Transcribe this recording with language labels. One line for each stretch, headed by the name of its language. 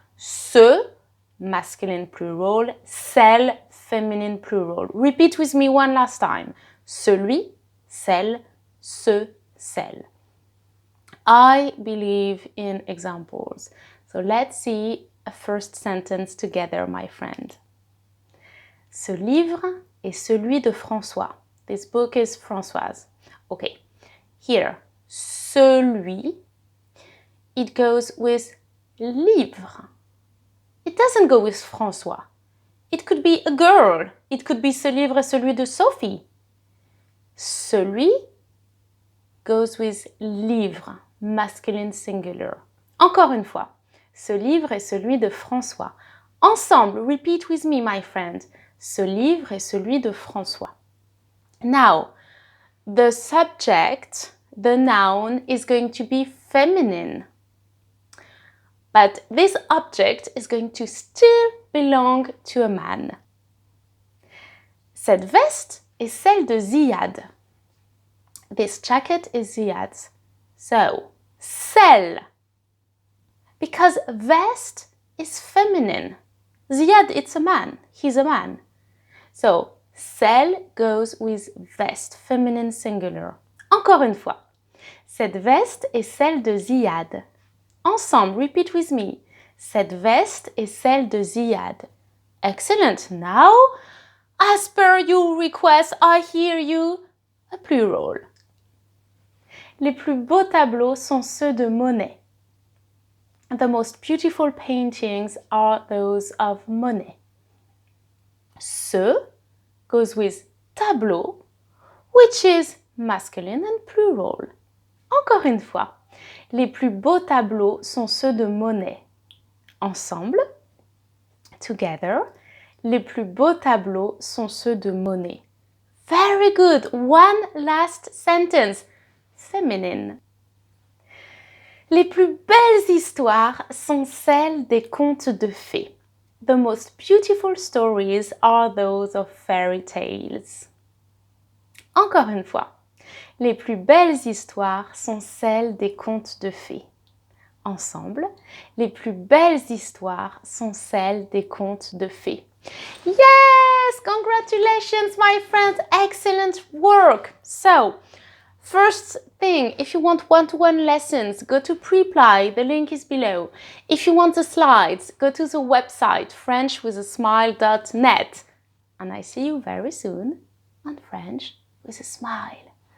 English: Ceux, masculine plural. Celle, feminine plural. Repeat with me one last time. Celui, celle, ceux, celle. I believe in examples. So let's see a first sentence together, my friend.
French: Ce livre est celui de François.
English: This book is Françoise. Okay, here, celui, it goes with livre. It doesn't go with François. It could be a girl. It could be
French: ce livre est celui de Sophie.
English: Celui goes with livre, masculine singular.
French: Encore une fois, ce livre est celui de François.
English: Ensemble, repeat with me, my friend.
French: Ce livre est celui de François.
English: Now, the subject, the noun, is going to be feminine. But this object is going to still belong to a man.
French: Cette veste est celle de Ziyad.
English: This jacket is Ziyad's. So, celle. Because veste is feminine. Ziyad, it's a man. He's a man. So, celle goes with veste, feminine singular.
French: Encore une fois. Cette veste est celle de Ziyad.
English: Ensemble, repeat with me.
French: Cette veste est celle de Ziyad.
English: Excellent. Now, as per your request, I hear you, a plural.
French: Les plus beaux tableaux sont ceux de Monet.
English: The most beautiful paintings are those of Monet. Ceux goes with tableaux, which is masculine and plural.
French: Encore une fois, les plus beaux tableaux sont ceux de Monet. Ensemble, together, les plus beaux tableaux sont ceux de Monet.
English: Very good. One last sentence. Feminine.
French: Les plus belles histoires sont celles des contes de fées.
English: The most beautiful stories are those of fairy tales.
French: Encore une fois, les plus belles histoires sont celles des contes de fées. Ensemble, les plus belles histoires sont celles des contes de fées.
English: Yes! Congratulations, my friends! Excellent work! So, first thing, if you want one-to-one lessons, go to Preply, the link is below. If you want the slides, go to the website frenchwithasmile.net. And I see you very soon on French with a Smile.